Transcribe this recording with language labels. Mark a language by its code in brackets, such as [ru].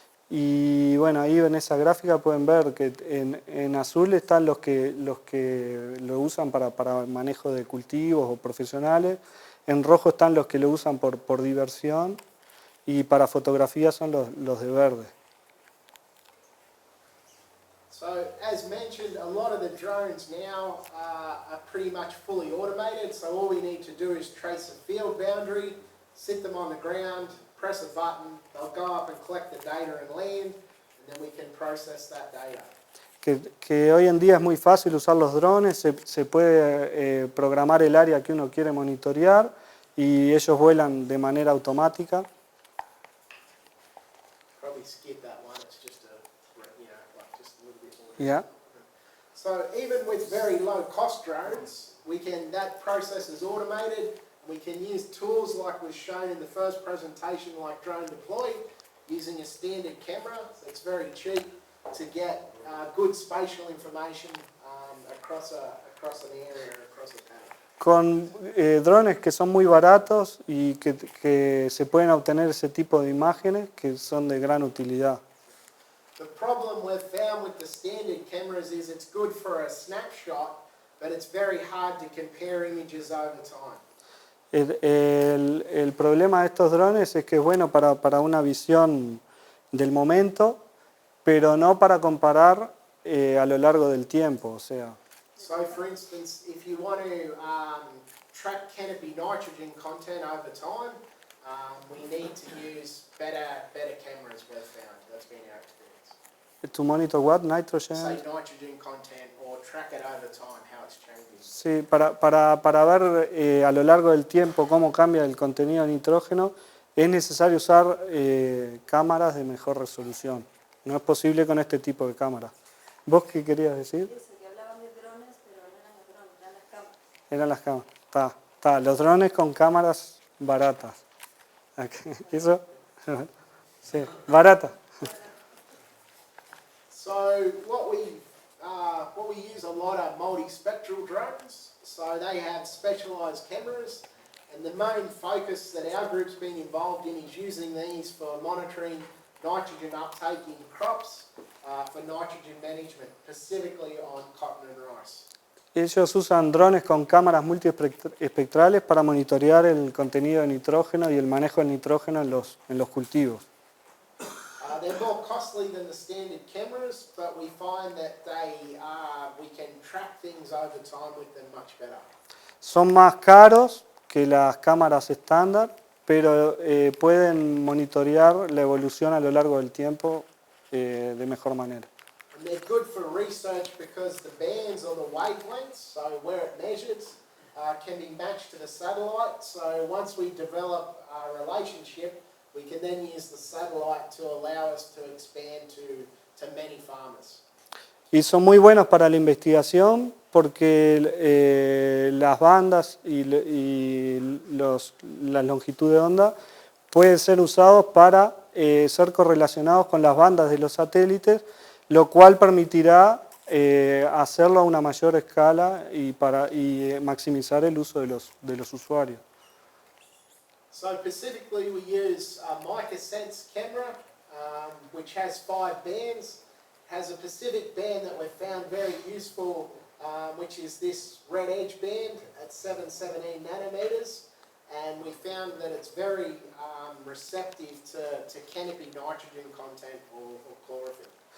[es] Y bueno, ahí en esa gráfica pueden ver que en azul están los que lo usan para manejo de cultivos o profesionales, en rojo están los que lo usan por diversión, y para fotografía son los de verde. [en] So, as mentioned, a lot of the drones now are pretty much fully automated, so all we need to do is trace a field boundary, sit them on the ground, press a button, they'll go up and collect the data and land, and then we can process that data. [es] Que hoy en día es muy fácil usar los drones, se puede programar el área que uno quiere monitorear y ellos vuelan de manera automática. [en] Probably skip that one, it's just just a little bit more. Yeah. So even with very low cost drones, that process is automated. We can use tools like was shown in the first presentation, like Drone Deploy, using a standard camera. It's very cheap to get good spatial information across an area or across a paddock. [es] Con drones que son muy baratos y que se pueden obtener ese tipo de imágenes que son de gran utilidad. [en] The problem we've found with the standard cameras is it's good for a snapshot, but it's very hard to compare images over time. [es] El problema de estos drones es que es bueno para una visión del momento, pero no para comparar a lo largo del tiempo. O sea. [en] So, for instance, if you want to track canopy nitrogen content over time, we need to use better cameras we've found. That's been our experience. To monitor what? Nitrogen? Say nitrogen content or track it over time, how it's changing. [es] Sí, para ver a lo largo del tiempo cómo cambia el contenido de nitrógeno, es necesario usar cámaras de mejor resolución. No es posible con este tipo de cámaras. ¿Vos qué querías decir? Que hablaban de drones, pero no eran los drones, eran las cámaras. Eran las cámaras. Está. Los drones con cámaras baratas. ¿Eso? Sí, barata. [en] So what we use a lot are multispectral drones. So they have specialised cameras, and the main focus that our group's been involved in is using these for monitoring nitrogen uptake in crops, for nitrogen management, specifically on cotton and rice. [es] Ellos usan drones con cámaras multiespectrales para monitorear el contenido de nitrógeno y el manejo del nitrógeno en los cultivos. [en] They're more costly than the standard cameras, but we find that we can track things over time with them much better. [es] Son más caros que las cámaras estándar, pero pueden monitorear la evolución a lo largo del tiempo de mejor manera. [en] And they're good for research because the bands or the wavelengths, so where it measures, can be matched to the satellite. So once we develop a relationship, we can then use the satellite to allow us to expand to many farmers. [es] Y son muy buenos para la investigación porque las bandas y la longitud de onda pueden ser usados para ser correlacionados con las bandas de los satélites, lo cual permitirá hacerlo a una mayor escala y maximizar el uso de los usuarios. [en] So specifically we use a MicaSense camera, which has 5 bands. Has a specific band that we've found very useful, which is this red edge band at 717 nanometers. And we found that it's very receptive to canopy nitrogen content or chlorophyll.